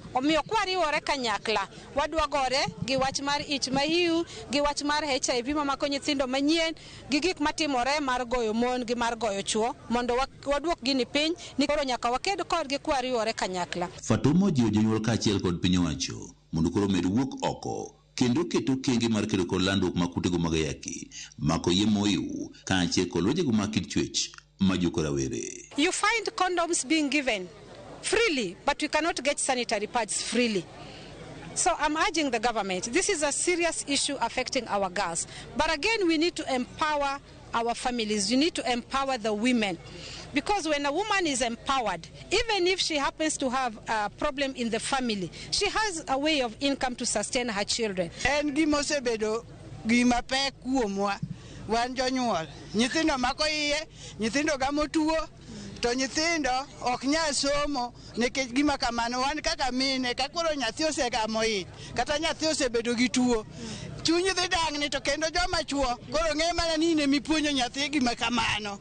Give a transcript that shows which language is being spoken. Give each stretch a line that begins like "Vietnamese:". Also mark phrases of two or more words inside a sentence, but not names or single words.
Luo (Kenya and Tanzania): Omiyo kwariwore kanyakla wadwa gore gi wach mar ich mahiu, gi wach mar HIV mamako nyithindo manyien, gi gik matimore mar goyo mon gi mar goyo chuo mondo waduok gini piny ni koro nyaka waked kodgi kwariwore kanyakla. Fatuma ojiwo jonyuol kaachiel kod piny owacho mondo koro med wuok oko kendo keto kenge mar kedo kod landruok mag kutego mag ayaki mako iye mohiu kaachiel kod lwenjego mag kit chwech majuko rawere.
English: You find condoms being given freely, but we cannot get sanitary pads freely. So I'm urging the government, this is a serious issue affecting our girls. But again, we need to empower our families. We need to empower the women. Because when a woman is empowered, even if she happens to have a problem in the family, she has a way of income to sustain her children.
Luo (Kenya and Tanzania): En gima osebedo gima pek kuomwa wan jonyuol. Nyithindo mako iye, nyithindo gamo tuo, to nyithindo ok nyal somo nikech gima kamano. Wan kaka mine ka koro nyathi osegamo ich kata nyathi osebedo gi tuo, chuny dhi dang'ni to kendo joma chuo koro ng'e mana ni ne mipuonjo nyathi gima kamano.